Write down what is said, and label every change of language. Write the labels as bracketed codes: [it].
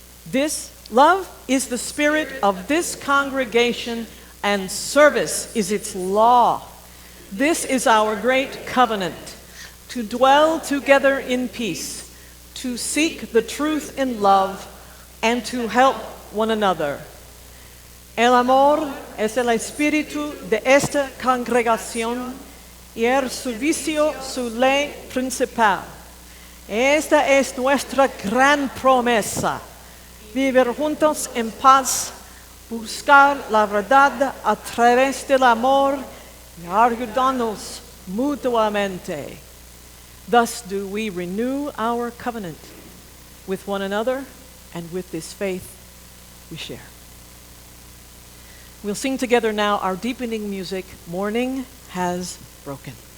[en] This love is the spirit of this congregation, and service is its law. This is our great covenant, to dwell together in peace, to seek the truth in love, and to help one another. [es] El amor es el espíritu de esta congregación y el servicio su ley principal. Esta es nuestra gran promesa, vivir juntos en paz, buscar la verdad a través del amor y ayudarnos mutuamente. [en] Thus do we renew our covenant with one another and with this faith we share. We'll sing together now our deepening music, Morning Has Broken.